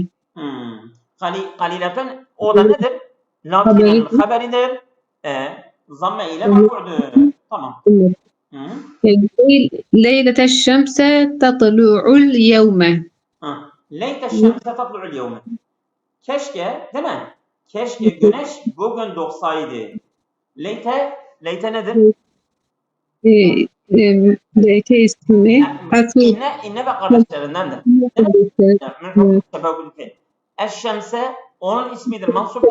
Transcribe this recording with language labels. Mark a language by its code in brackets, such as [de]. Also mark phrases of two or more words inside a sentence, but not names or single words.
[tr] Kaliletun o da nedir? Lakin'in haberidir. Zamme ile merfu'dur. Tamam. [ar] ليلة الشمس تطلع اليوم. ليت الشمس تطلع اليوم. [tr] Keşke, değil mi? Keşke güneş bugün doğsaydı. Leyte nedir? Leyte ismi. İnne ve kardeşlerindendir. Eşşemse onun ismidir, mansuptur.